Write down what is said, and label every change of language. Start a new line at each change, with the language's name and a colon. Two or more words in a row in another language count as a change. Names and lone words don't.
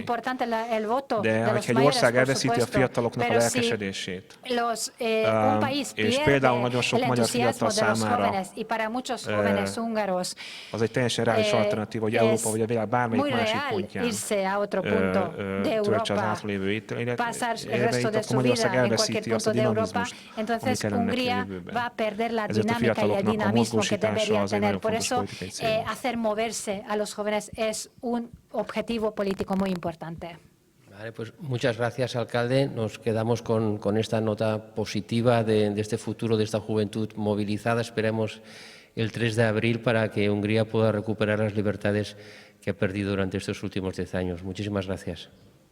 Hungarian: De hogyha egy ország elveszíti a fiataloknak a lelkesedését, és például nagyon sok magyar fiatal számára az egy teljesen reális alternatíva, hogy Európa vagy a világ bármelyik másik pontján töltse az lévő élet, akkor Magyarország elveszíti azt a dinamizmust, ami kellene neki a jövőben. Ezért a fiataloknak a mozgósítása az egy nagyon fontos politikai cél.
Spanish: Vale, pues muchas gracias, alcalde. Nos quedamos con esta nota positiva de este futuro, de esta juventud movilizada. Esperemos el 3 de abril para que Hungría pueda recuperar las libertades que ha perdido durante estos últimos 10 años. Muchísimas gracias.